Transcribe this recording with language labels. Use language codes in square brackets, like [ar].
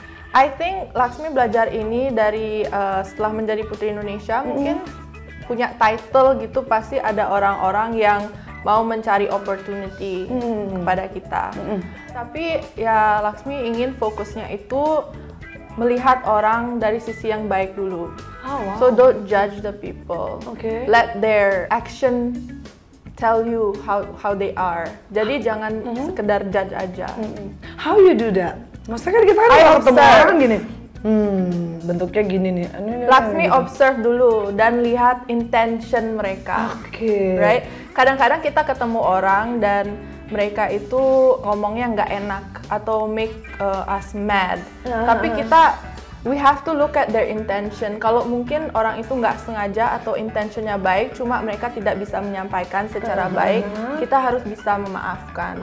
[en] I think [id] Laksmi belajar ini dari setelah menjadi Putri Indonesia, mungkin punya title gitu, pasti ada orang-orang yang mau mencari opportunity kepada kita. Tapi ya Laksmi ingin fokusnya itu melihat orang dari sisi yang baik dulu. [en] So don't judge the people. Let their action tell you how they are. [id] Jadi jangan sekedar judge aja. [en] How you do that? [id] Maksudnya kan kita kan kalau ketemu orang gini, bentuknya gini nih. Laksmi observe dulu dan lihat intention mereka. [en] Right? [id] Kadang-kadang kita ketemu orang dan mereka itu ngomongnya nggak enak atau [en] make us mad. [id] Tapi [en] we have to look at their intention. [id] Kalau mungkin orang itu nggak sengaja atau intentionnya baik, cuma mereka tidak bisa menyampaikan secara baik, kita harus bisa memaafkan.